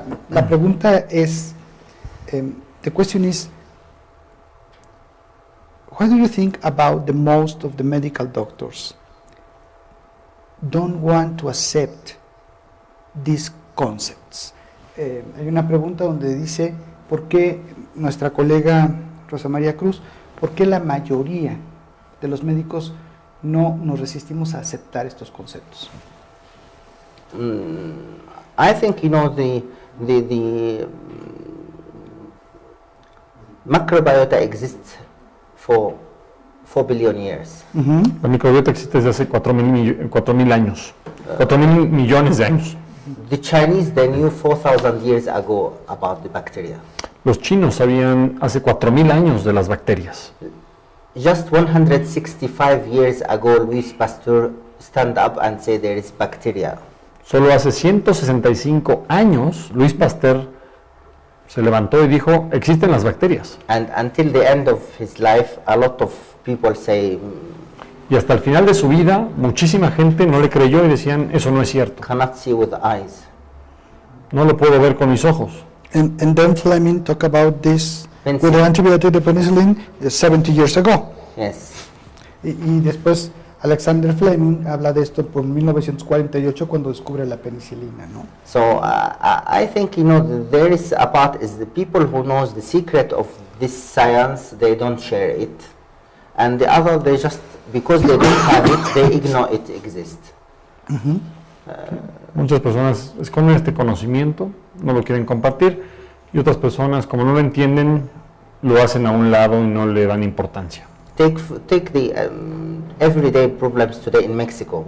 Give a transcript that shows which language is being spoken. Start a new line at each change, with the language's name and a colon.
Spanish: La pregunta es,
English: the question is, what do you think about the most of the medical doctors don't want to accept these concepts?
Spanish: Hay una pregunta donde dice, ¿por qué nuestra colega Rosa María Cruz, por qué la mayoría de los médicos no nos resistimos a aceptar estos conceptos?
English: I think the microbiota exists for 4 billion years.
Spanish: La microbiota existe desde hace 4.000 años, 4.000 millones de años.
English: The Chinese, they knew 4,000 years ago about the bacteria.
Spanish: Los chinos sabían hace 4.000 años de las bacterias.
English: Just 165 years ago, Louis Pasteur stand up and say there is bacteria.
Spanish: Solo hace 165 años, Luis Pasteur se levantó y dijo, existen las bacterias.
English: And until the end of his life, a lot of people say,
Spanish: Y hasta el final de su vida, muchísima gente no le creyó y decían, eso no es cierto.
English: cannot see with the eyes.
Spanish: No lo puedo ver con mis ojos.
English: And then Fleming talked about this with the Penicillin. antibiotic, the penicillin, 70 years ago. Yes.
Spanish: Y después Alexander Fleming habla de esto por 1948 cuando descubre la penicilina, ¿no?
English: So I think there is a part is the people who knows the secret of this science, they don't share it, and the other they just because they don't have it, they ignore it exists.
Spanish: Muchas personas esconden este conocimiento, no lo quieren compartir, y otras personas, como no lo entienden, lo hacen a un lado y no le dan importancia.
English: Take the everyday problems today in Mexico.